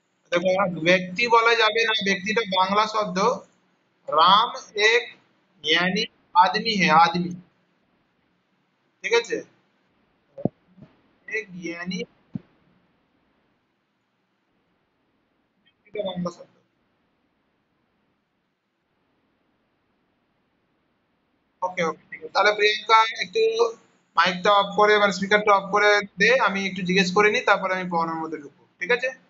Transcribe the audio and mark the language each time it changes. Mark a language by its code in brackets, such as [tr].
[bn] দেখো, ব্যক্তি বলা যাবে না, ব্যক্তিটা বাংলা শব্দ। [hi] রাম एक यानी आदमी है, आदमी। [bn] ঠিক আছে। [hi] एक यानी [bn] এটা বাংলা শব্দ। ওকে, ওকে, ঠিক আছে। তাহলে প্রিয়াঙ্কা, একটু মাইকটা অফ করে মানে স্পিকারটা অফ করে দে, আমি একটু জিজ্ঞেস করে নিই, তারপরে আমি পড়ানোর মধ্যে ঢুকবো, ঠিক আছে।